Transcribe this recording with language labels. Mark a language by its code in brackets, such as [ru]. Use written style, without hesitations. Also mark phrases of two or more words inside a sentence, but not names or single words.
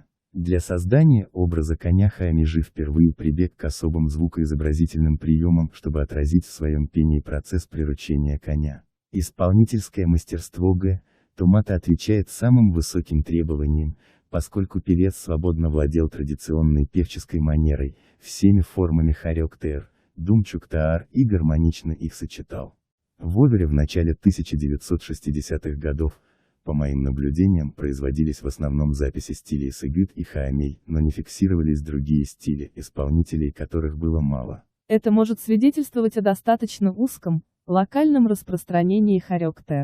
[ru] Для создания образа коня Хаамижи впервые прибег к особым звукоизобразительным приемам, чтобы отразить в своем пении процесс приручения коня. Исполнительское мастерство Г. Тумата отвечает самым высоким требованиям, поскольку певец свободно владел традиционной певческой манерой, всеми формами харёк-тээр, думчук-таар и гармонично их сочетал. В опере в начале 1960-х годов, по моим наблюдениям, производились в основном записи стилей сыгыт и хаамей, но не фиксировались другие стили, исполнителей которых было мало. Это может свидетельствовать о достаточно узком, локальном распространении харёк-тээр.